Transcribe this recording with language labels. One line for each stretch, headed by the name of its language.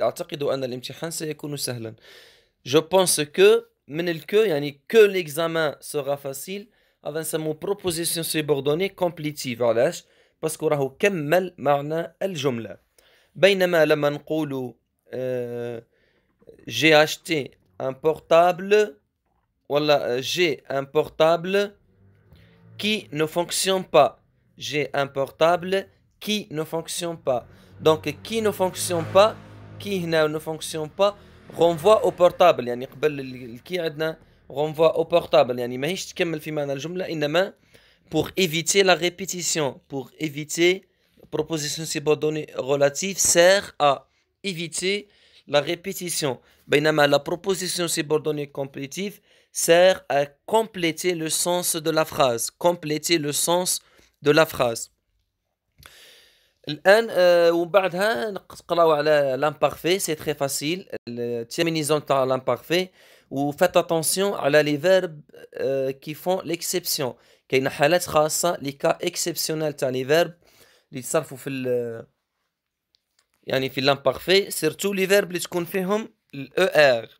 Arabic: أعتقد أن الامتحان سيكون سهلا.
French: Je pense que
Arabic: من الكو يعني
French: que l'examen sera facile.
Arabic: هذا نسموه
French: proposition subordonnée complétive.
Arabic: علاش؟ باسكو راهو كمل معنى الجملة. بينما لما نقولوا
French: j'ai acheté un portable ولا j'ai un portable qui ne fonctionne pas. J'ai un portable qui ne fonctionne pas. Donc qui ne fonctionne pas, qui ne fonctionne pas renvoie au portable.
Arabic: يعني قبل الكي عندنا
French: renvoie au portable.
Arabic: يعني ماهيش تكمل في معنى الجملة إنما
French: pour éviter la répétition, pour éviter proposition subordonnée relative sert à éviter la répétition.
Arabic: بينما
French: la proposition subordonnée complétive sert à compléter le sens de la phrase. Compléter le sens de la phrase.
Arabic: الآن وبعدها نقراو على
French: l'imparfait, c'est très facile.
Arabic: التيرمينيزون تاع
French: l'imparfait
Arabic: وفات
French: attention
Arabic: على
French: les verbes qui font l'exception.
Arabic: كاين حالات خاصة
French: les cas exceptionnels
Arabic: تاع
French: les verbes
Arabic: اللي يتصرفوا في يعني في
French: l'imparfait surtout les verbes
Arabic: اللي تكون فيهم ER.